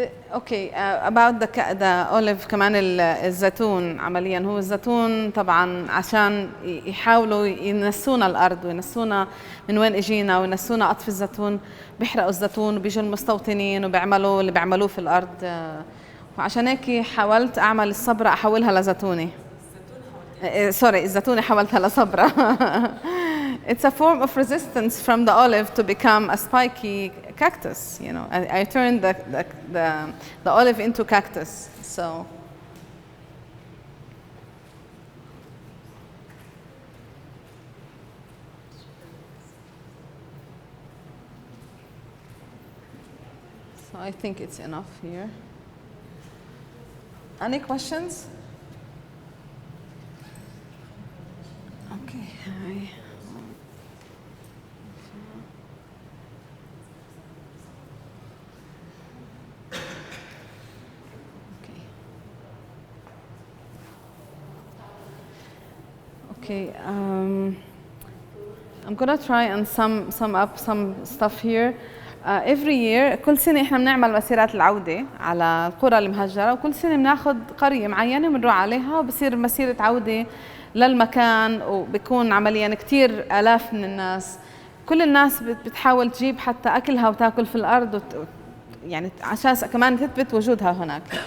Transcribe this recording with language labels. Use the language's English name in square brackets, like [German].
[English] About the olive [Arabic] كمان الزيتون عمليا هو الزيتون طبعا عشان يحاولوا ينسونا الأرض وينسونا من وين اجينا وينسونا قطف الزيتون بيحرقوا الزيتون وبيجوا المستوطنين وبيعملوا اللي بيعملوه في الأرض وعشان هيك حاولت أعمل الصبرة أحولها لزيتونة الزيتونة حولتها لصبرة [English] It's a form of resistance from the olive to become a spiky cactus, you know. I turned the olive into cactus, so. So I think it's enough here. Any questions? Okay. Okay, I'm gonna try and sum up some stuff here. Every year [Arabic] كل سنة إحنا بنعمل مسيرات العودة على القرى المهجرة وكل سنة بناخد قرية معينة بنروح عليها وبصير مسيرة عودة للمكان وبيكون عمليا كتير آلاف من الناس. كل الناس بتحاول تجيب حتى أكلها وتاكل في الأرض يعني عشان كمان تثبت وجودها هناك.